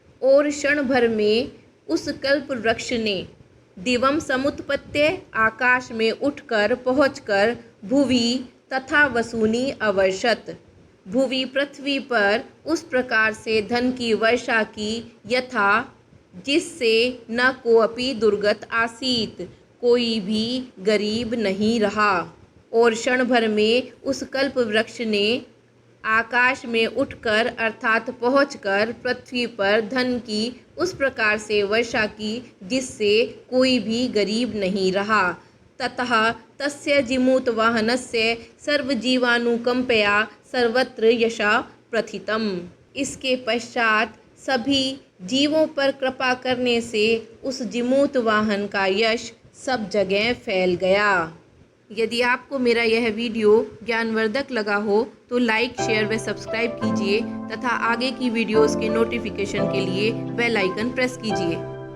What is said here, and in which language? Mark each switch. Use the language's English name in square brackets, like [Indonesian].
[Hindi] और क्षण भर में उस कल्प वृक्ष ने [Sanskrit] दिवम समुत्पत्य [Hindi] आकाश में उठकर पहुंचकर [Sanskrit] भुवि तथा वसूनि अवर्षत [Hindi] भुवि पृथ्वी पर उस प्रकार से धन की वर्षा की यथा जिससे [Sanskrit] न कोअपि दुर्गत आसीत, [Hindi] कोई भी गरीब नहीं रहा। और क्षण भर में उस कल्प वृक्ष ने आकाश में उठकर अर्थात पहुंचकर पृथ्वी पर धन की उस प्रकार से वर्षा की जिससे कोई भी गरीब नहीं रहा। [Sanskrit] ततः तस्य जिमूतवाहनस्य सर्वजीवानुकंपया सर्वत्र यशा प्रथितम्। [Hindi] इसके पश्चात सभी जीवों पर कृपा करने से उस जिमूत वाहन का यश सब जगह फैल गया। यदि आपको मेरा यह वीडियो ज्ञानवर्धक लगा हो तो लाइक, शेयर व सब्सक्राइब कीजिए तथा आगे की वीडियोस के नोटिफिकेशन के लिए बेल आइकन प्रेस कीजिए।